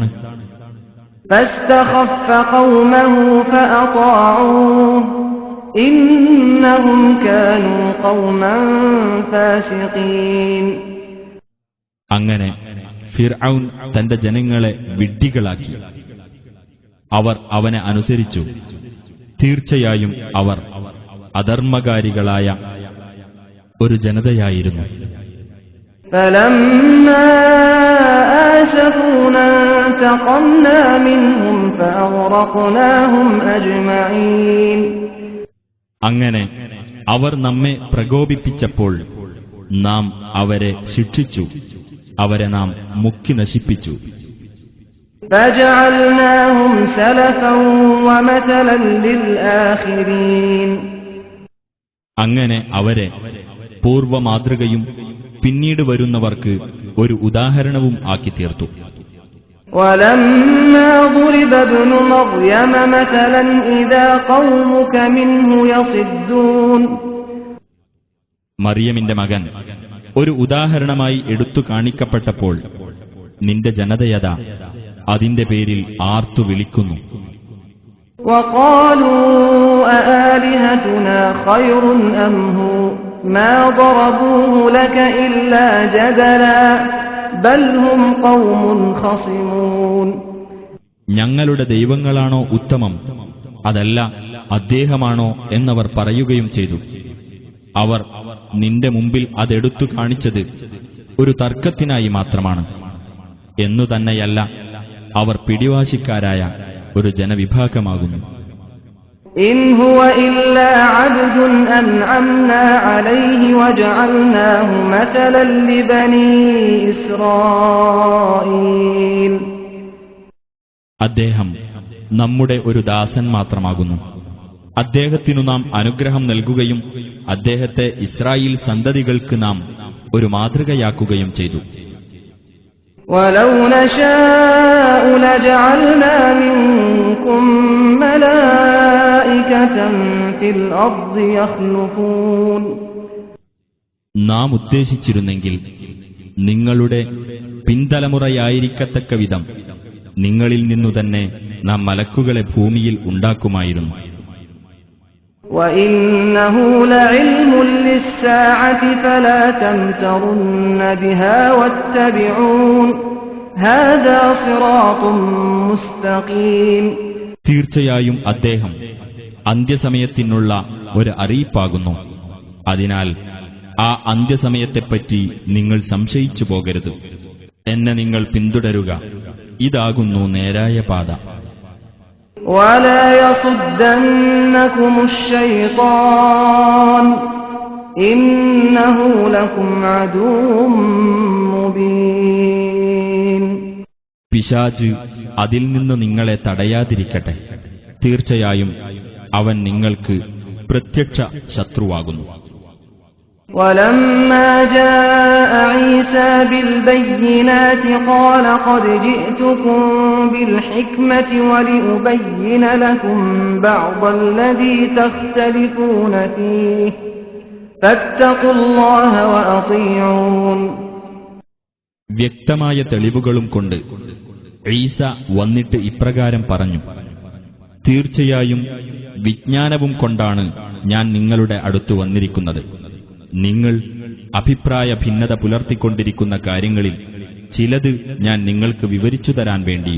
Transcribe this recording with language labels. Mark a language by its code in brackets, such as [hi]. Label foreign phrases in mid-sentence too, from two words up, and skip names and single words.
[ar] فاستخف قومه فأطاعوه إنهم كانوا قوما فاسقين. [ml] അങ്ങനെ ഫിർഔൻ തന്റെ ജനങ്ങളെ വിഡ്ഢികളാക്കി. അവർ അവനെ അനുസരിച്ചു. തീർച്ചയായും അവർ അധർമ്മകാരികളായ ഒരു ജനതയായിരുന്നു. [ar] فلما آسفونا انتقمنا منهم فأغرقناهم أجمعين. [ml] അങ്ങനെ അവർ നമ്മെ പ്രകോപിപ്പിച്ചപ്പോൾ നാം അവരെ ശിക്ഷിച്ചു. അവരെ നാം മുക്കി നശിപ്പിച്ചു. [ar] فجعلناهم سلفا ومثلا للآخرين. [ml] അങ്ങനെ അവരെ പൂർവമാതൃകയും പിന്നീട് വരുന്നവർക്ക് ഒരു ഉദാഹരണവും ആക്കി തീർത്തു. [ar] ولما ضرب ابن مريم مثلا إذا قومك منه يصدون. [ml] മറിയമിന്റെ മകൻ ഒരു ഉദാഹരണമായി എടുത്തു കാണിക്കപ്പെട്ടപ്പോൾ നിന്റെ ജനതയതാ അതിന്റെ പേരിൽ ആർത്തു വിളിക്കുന്നു. [ar] وقالوا أآلهتنا خير أم هو ما ضربوه لك إلا جدلا بل هم قوم خصمون. [ml] ഞങ്ങളുടെ ദൈവങ്ങളാണോ ഉത്തമം, അതല്ല അദ്ദേഹമാണോ എന്നവർ പറയുകയും ചെയ്തു. അവർ നിന്റെ മുമ്പിൽ അതെടുത്തു കാണിച്ചത് ഒരു തർക്കത്തിനായി മാത്രമാണ്. എന്നു തന്നെയല്ല, അവർ പിടിവാശിക്കാരായ ഒരു ജനവിഭാഗമാകുന്നു. [ar] إن هو إلا عبد أنعمنا عليه وجعلناه مثلا لبني إسرائيل. [ml] അദ്ദേഹം നമ്മുടെ ഒരു ദാസൻ മാത്രമാകുന്നു. അദ്ദേഹത്തിനു നാം അനുഗ്രഹം നൽകുകയും അദ്ദേഹത്തെ ഇസ്രായേൽ സന്തതികൾക്ക് നാം ഒരു മാതൃകയാക്കുകയും ചെയ്തു. [ar] وَلَوْ نَشَاءُ لَجَعَلْنَا مِنكُم مَّلَائِكَةً فِي الْأَرْضِ يَخْلُفُونَ. [ml] നാം ഉദ്ദേശിച്ചിരുന്നെങ്കിൽ നിങ്ങളുടെ പിൻതലമുറയായിരിക്കത്തക്ക വിധം നിങ്ങളിൽ നിന്നു തന്നെ നാം മലക്കുകളെ ഭൂമിയിൽ ഉണ്ടാക്കുമായിരുന്നു. [ar] وَإِنَّهُ لَعِلْمٌ لِلسَّاعَةِ فَلَا تَمْتَرُنَّ بِهَا وَاتَّبِعُونِ هَذَا صِرَاطٌ مُسْتَقِيمٌ. [ml] തീർച്ചയായും അദ്ദേഹം അന്ത്യസമയത്തിനുള്ള ഒരു അറിയിപ്പാകുന്നു. അതിനാൽ ആ അന്ത്യസമയത്തെപ്പറ്റി നിങ്ങൾ സംശയിച്ചു പോകരുത്. എന്നെ നിങ്ങൾ പിന്തുടരുക, ഇതാകുന്നു നേരായ പാത. [ar] وَلَا يَصُدَّنَّكُمُ الشَّيْطَانُ إِنَّهُ لَكُمْ عَدُوٌّ مُبِينٌ. [ml] പിശാച് അതിൽ നിന്ന് നിങ്ങളെ തടയാതിരിക്കട്ടെ. തീർച്ചയായും അവൻ നിങ്ങൾക്ക് പ്രത്യക്ഷ ശത്രുവാകുന്നു. [ar] وَلَمَّا جَاءَ عِيسَى بِالْبَيِّنَاتِ قَالَ قَدْ جِئْتُكُم بِالْحِكْمَةِ وَلِأُبَيِّنَ لَكُم بَعْضَ الَّذِي تَخْتَلِفُونَ فِيهِ فَاتَّقُوا اللَّهَ وَأَطِيعُونِ. [ml] വ്യക്തമായ തെളിവുകളും കൊണ്ട് ഈസ വന്നിട്ട് ഇപ്രകാരം പറഞ്ഞു: തീർച്ചയായും വിജ്ഞാനവും കൊണ്ടാണ് ഞാൻ നിങ്ങളുടെ അടുത്തു വന്നിരിക്കുന്നത്. നിങ്ങൾ അഭിപ്രായ ഭിന്നത പുലർത്തിക്കൊണ്ടിരിക്കുന്ന കാര്യങ്ങളിൽ ചിലത് ഞാൻ നിങ്ങൾക്ക് വിവരിച്ചു തരാൻ വേണ്ടിയും.